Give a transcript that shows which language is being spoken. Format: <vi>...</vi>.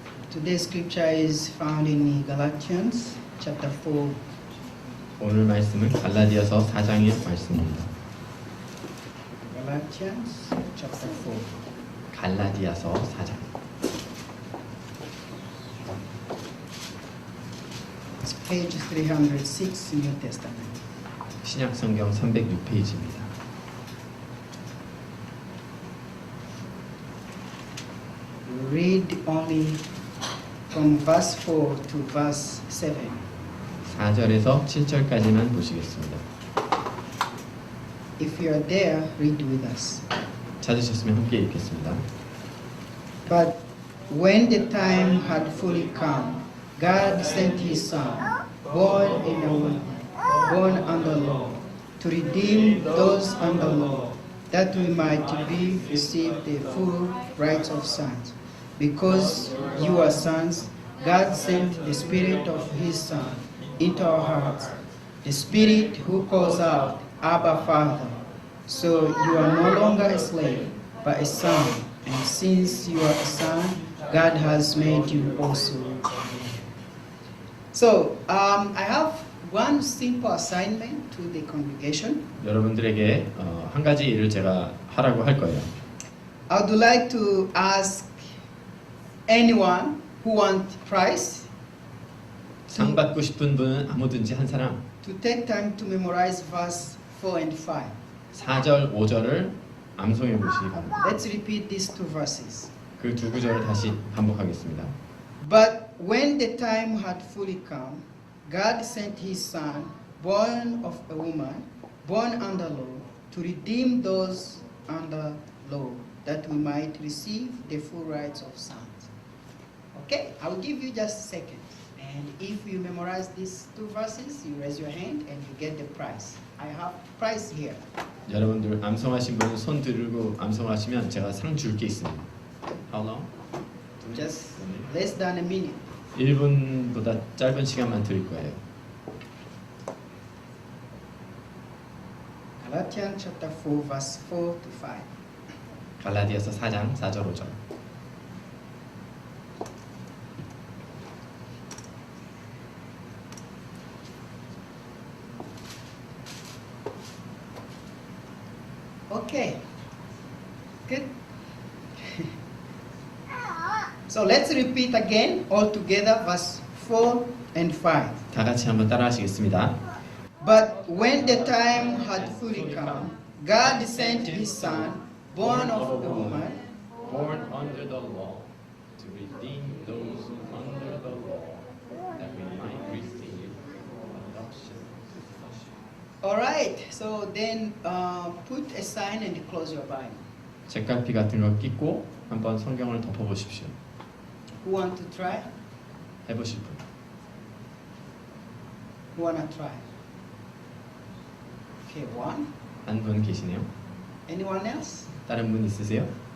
<en>Today's scripture is found in Galatians chapter 4.</en> <ko>오늘 말씀은 갈라디아서 4장의 말씀입니다.</ko> <en>Galatians chapter 4.</en> <ko>갈라디아서 4장.</ko> <en>It's page 306 New Testament.</en> <ko>신약 성경 306페이지입니다.</ko> <en>Read only from verse 4 to verse 7.</en> <ko>4절에서 7절까지만 보시겠습니다.</ko> <en>If you are there, read with us.</en> <ko>찾으셨으면 함께 읽겠습니다.</ko> <en>But when the time had fully come, God sent His Son, born in a woman, born under law, to redeem those under law, that we might receive the full rights of sons. Because you are sons, God sent the Spirit of His Son into our hearts, the Spirit who calls out, Abba, Father. So you are no longer a slave, but a son. And since you are a son, God has made you also. So, I have one simple assignment to the congregation.</en> <ko>여러분들에게 한 가지 일을 제가 하라고 할 거예요.</ko> <en>I would like to ask anyone who wants prize</en> <ko>상 받고 싶은 분은 아무든지 한 사람</ko> <en>to take time to memorize verse 4 and 5.</en> <ko>4절, 5절을 암송해 보시기 바랍니다.</ko> <en>Let's repeat these two verses.</en> <ko>그 두 구절을 다시 반복하겠습니다.</ko> <en>But when the time had fully come, God sent His Son, born of a woman, born under law, to redeem those under law, that we might receive the full rights of sons. Okay, I will give you just a second. And if you memorize these two verses, you raise your hand and you get the prize. I have prize here.</en> <ko>여러분들 암송하신 분은 손 들고 암송하시면 제가 상 줄 게 있습니다.</ko> <en>How long? Just less than a minute.</en> <ko>1분보다 짧은 시간만 드릴 거예요.</ko> <en>Galatians chapter 4, verse 4 to 5.</en> <ko>갈라디아서 4장 4절 5절.</ko> <en>Okay. Good. So let's repeat again all together verse 4 and 5.</en> <ko>다 같이 한번 따라하시겠습니다.</ko> <en>But when the time had fully come, God sent His Son, born of a woman, Born under the law, to redeem those under the law, that we might receive adoption. all right. So then put a sign and close your Bible.</en> <ko>책갈피 같은 거 끼고 한번 성경을 덮어보십시오.</ko> <en>Who want to try?</en> <ko>해보실 분.</ko> <en>Who wanna try? Okay, one.</en> <ko>한 분 계시네요.</ko> <en>Anyone else?</en> <ko>다른 분 있으세요?</ko>